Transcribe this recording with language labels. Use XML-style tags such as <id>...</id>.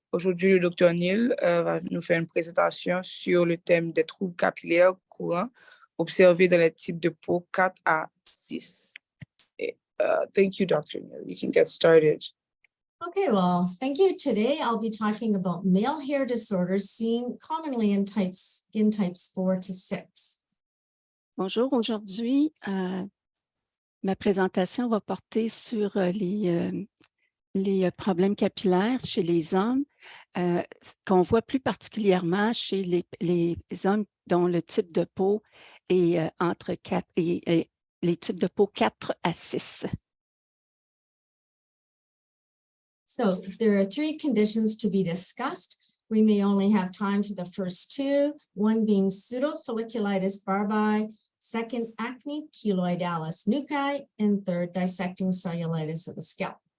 <fr>Aujourd'hui, le docteur Neil va nous faire une présentation sur le thème des troubles capillaires courants observés dans les types de peau 4 à 6.</fr> <en>Thank you, Dr. Neil. You can get started. Okay, well, thank you. Today, I'll be talking about male hair disorders seen commonly in skin types 4 to 6.</en> <fr>Bonjour, aujourd'hui, ma présentation va porter sur les problèmes capillaires chez les hommes, qu'on voit plus particulièrement chez les hommes dont le type de peau est entre 4 et les types de peau 4 à 6.</fr> <en>So there are 3 conditions to be discussed. We may only have time for the first 2, one being pseudofolliculitis barbae, second acne keloidalis nuchae, and third dissecting cellulitis of the scalp.</en>